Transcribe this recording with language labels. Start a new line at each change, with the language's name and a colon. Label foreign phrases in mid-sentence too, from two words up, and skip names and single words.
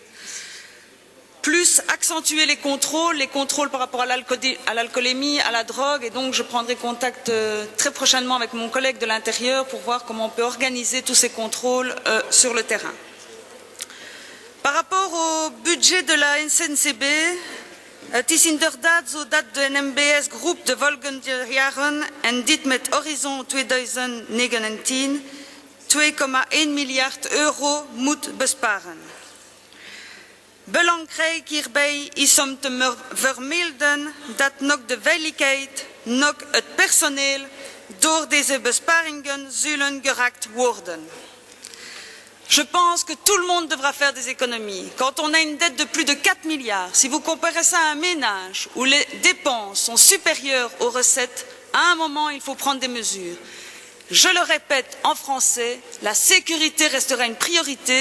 French: Plus accentuer les contrôles par rapport à l'alcoolémie, à la drogue, et donc je prendrai contact très prochainement avec mon collègue de l'Intérieur pour voir comment on peut organiser tous ces contrôles sur le terrain. Par rapport au budget de la SNCB,
Dutch: het is inderdaad zo dat de NMBS groep de volgende jaren, en dit met horizon 2019, 2,1 miljard euro moet besparen. Belangrijk hierbij is om te vermelden dat nog de veiligheid, nog het personeel door deze besparingen zullen geraakt worden.
French: Je pense que tout le monde devra faire des économies. Quand on a une dette de plus de 4 milliards, si vous comparez ça à un ménage où les dépenses sont supérieures aux recettes, à un moment il faut prendre des mesures. Je le répète en français, la sécurité restera une priorité.